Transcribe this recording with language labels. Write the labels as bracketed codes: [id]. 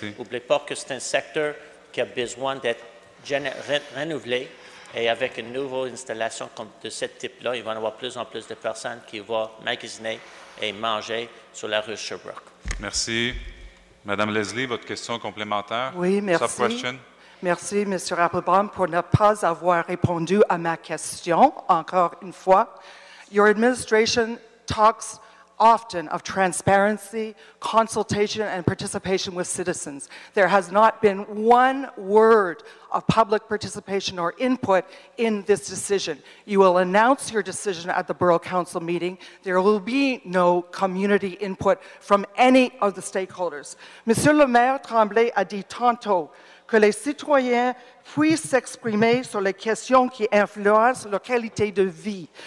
[fr] N'oubliez pas que c'est un secteur qui a besoin d'être renouvelé et avec une nouvelle installation de ce type-là, il va y avoir plus en plus de personnes qui vont magasiner et manger sur la rue Sherbrooke. Merci. Madame Leslie, votre question complémentaire? Oui, merci. [en] Sub-question? [fr] Merci, M. Applebaum, pour ne pas avoir répondu à ma question, encore une fois. [en] Your administration talks often of transparency, consultation, and participation with citizens. There has not been one word of public participation or input in this decision. You will announce your decision at the Borough Council meeting. There will be no community input from any of the stakeholders. [fr] Monsieur le maire Tremblay a dit tantôt que les citoyens puissent s'exprimer sur les questions qui influencent leur qualité de vie.